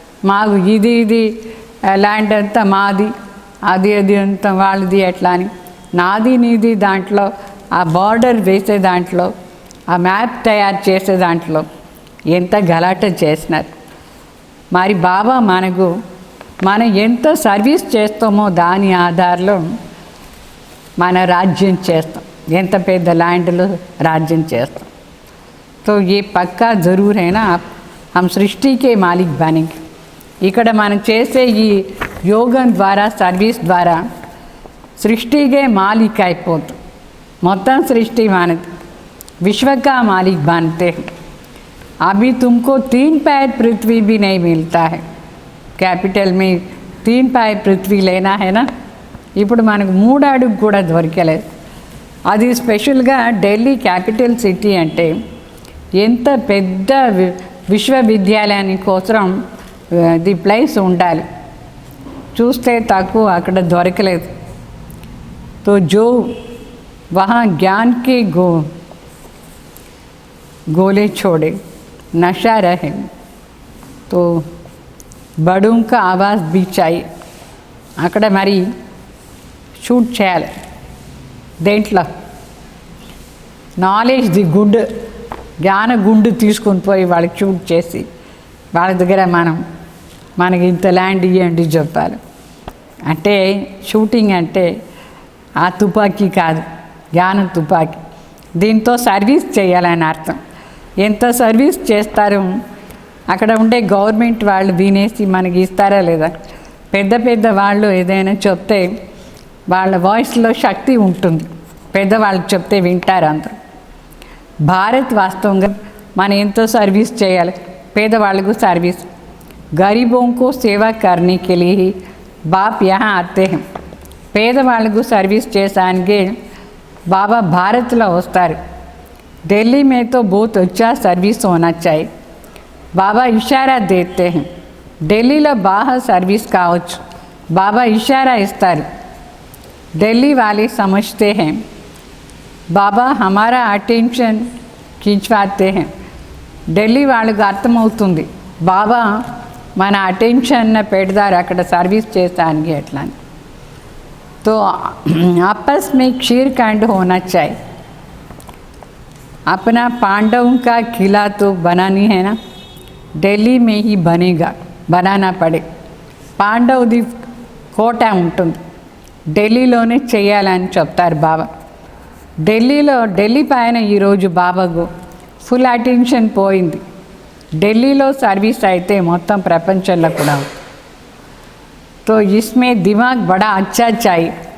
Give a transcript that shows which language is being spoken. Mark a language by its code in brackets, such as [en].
[te] మాకు ఇది ల్యాండ్ అంతా మాది, అది అంతా వాళ్ళది, ఎట్లా అని నాది నీది దాంట్లో ఆ బార్డర్ వేసే దాంట్లో ఆ మ్యాప్ తయారు చేసే దాంట్లో ఎంత గలాట చేసినారు. మరి బాబా మనం ఎంత సర్వీస్ చేస్తామో దాని ఆధారంలో మన రాజ్యం చేస్తాం, ఎంత పెద్ద ల్యాండ్లో రాజ్యం చేస్తాం. [hi] तो ये पक्का ज़रूर है ना, हम सृष्टि के मालिक बनेंगे. [te] ఇక్కడ మనం చేసే ఈ యోగం ద్వారా సర్వీస్ ద్వారా సృష్టికే మాలిక్ అయిపోతాం. మొత్తం సృష్టి మనది, [hi] विश्व का मालिक बनते हैं. अभी तुमको 3 पैर पृथ्वी भी नहीं मिलता है. कैपिटल में 3 पैर पृथ्वी लेना है ना, [te] ఇప్పుడు మనకు 3 అడుగు కూడా దొరకలేదు. అది స్పెషల్గా ఢిల్లీ క్యాపిటల్ సిటీ అంటే ఎంత పెద్ద విశ్వవిద్యాలయాని కోసం ది ప్లేస్ ఉండాలి. చూస్తే తక్కువ, అక్కడ దొరకలేదు. [hi] तो जो वहाँ ज्ञान के गोले छोड़े नशा रहे तो बड़ों का आवाज़ भी चाहिए. [te] అక్కడ మరి షూట్ చేయాలి. దేంట్లో నాలెడ్జ్ ది గుడ్ జ్ఞాన గుండు తీసుకొని పోయి వాళ్ళకి షూట్ చేసి వాళ్ళ దగ్గర మనకి ఇంత ల్యాండ్ ఇవ్వండి చెప్పాలి. అంటే షూటింగ్ అంటే ఆ తుపాకీ కాదు, జ్ఞాన తుపాకీ. దీంతో సర్వీస్ చేయాలని అర్థం. ఎంత సర్వీస్ చేస్తారు, అక్కడ ఉండే గవర్నమెంట్ వాళ్ళు వినేసి మనకి ఇస్తారా లేదా. పెద్ద పెద్ద వాళ్ళు ఏదైనా చెప్తే వాళ్ళ వాయిస్లో శక్తి ఉంటుంది, పెద్దవాళ్ళు చెప్తే వింటారు అందరూ. భారత్ వాస్తవంగా మనం ఎంతో సర్వీస్ చేయాలి, పేదవాళ్ళకు సర్వీస్. [hi] गरीबों को सेवा करने के लिए ही बाप यहाँ आते हैं. [te] పేదవాళ్ళకు సర్వీస్ చేసానికి బాబా భారత్లో వస్తారు. [hi] ఢిల్లీ में तो बहुत अच्छा सर्विस होना चाहिए. [te] బాబా ఇషారా [hi] देते हैं. [te] ఢిల్లీలో బాగా సర్వీస్ కావచ్చు, బాబా ఇషారా ఇస్తారు. [hi] ఢిల్లీ वाले समझते हैं బాబా हमारा अटेंशन खिंचवाते हैं. [te] ఢిల్లీ వాళ్ళకు అర్థమవుతుంది బాబా మన అటెన్షన్ పెడతారు అక్కడ సర్వీస్ చేస్తానికి ఎట్లా. [hi] तो आपस में क्षीरकांड होना चाहिए. अपना पांडवों का किला तो बनानी है ना. ఢిల్లీ మే హీ బనేగా, బనానా పడే. [te] పాండవ్ది కోట ఉంటుంది, ఢిల్లీలోనే చేయాలని చెప్తారు బాబా. ఢిల్లీ పైన ఈరోజు బాబాకు ఫుల్ అటెన్షన్ పోయింది. ఢిల్లీలో సర్వీస్ అయితే మొత్తం ప్రపంచంలో కూడా. [hi] తో ఇస్మే దిమాగ్ బడా అచ్చా చాయి.